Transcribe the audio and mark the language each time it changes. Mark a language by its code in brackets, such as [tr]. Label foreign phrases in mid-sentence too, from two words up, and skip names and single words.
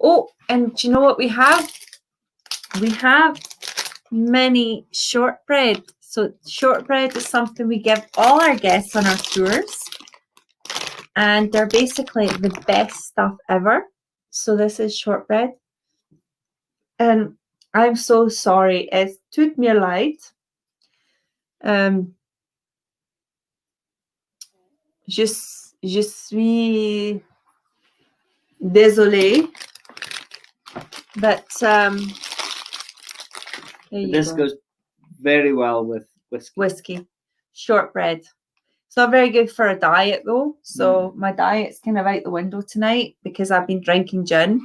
[en] Oh, and do you know what we have? We have mini shortbread. So shortbread is something we give all our guests on our tours. And they're basically the best stuff ever. So this is shortbread. And I'm so sorry. [de] Es tut mir leid. [fr] Je suis désolée. [en] But This goes very well with whiskey. Whiskey. Shortbread. It's not very good for a diet though. So my diet's kind of out the window tonight because I've been drinking gin.